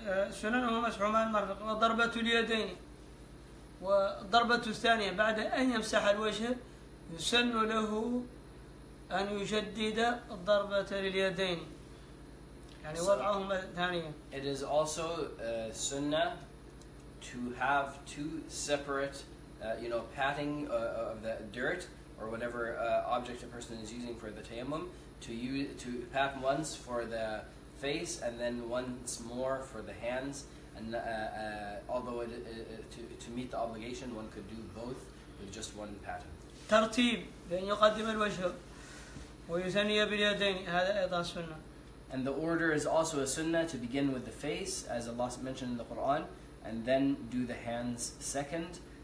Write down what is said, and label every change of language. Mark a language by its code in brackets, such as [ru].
[ar] سننه مسح ماء المرفق وضربة اليدين، والضربة الثانية بعد أن يمسح الوجه يسن له أن يجدد الضربة لليدين يعني وضعهما ثانيا. [en] It is also sunnah to have two separate, patting of the dirt or whatever object a person is using for the tayammum, to pat once for the face and then once more for the hands. And although to meet the obligation, one could do both with just one pattern. [ar] ترتيب بأن يقدم الوجه ويثني باليدين هذا أيضا سنة. [en] And the order is also a sunnah to begin with the face, as Allah mentioned in the Quran, and then do the hands second.